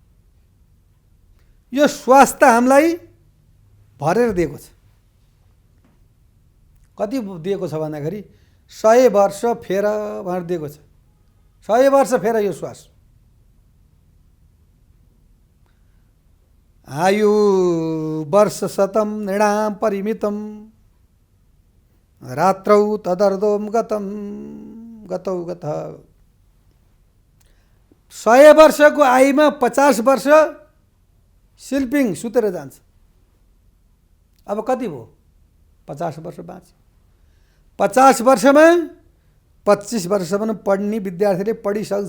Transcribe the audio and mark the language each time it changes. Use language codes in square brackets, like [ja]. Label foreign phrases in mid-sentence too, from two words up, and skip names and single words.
[ne] यो श्वास त हामीलाई भरेर दिएको छ। कति दिएको छ भन्दाखेरि 100 वर्ष फेर भनेर दिएको छ। 100 वर्ष फेर यो श्वास। [sa] आयु वर्ष शतम नृणाम परिमितम रात्रौ तदर्दोम गतम गतौ गत। [ne] 100 वर्षको आयुमा 50 वर्ष स्लिपिङ सुतेर जान्छ। अब कति भयो? 50 वर्ष बाँच्यो। 50 वर्षमा 25 वर्षसम्म पढ्ने विद्यार्थीले पढिसक्छ।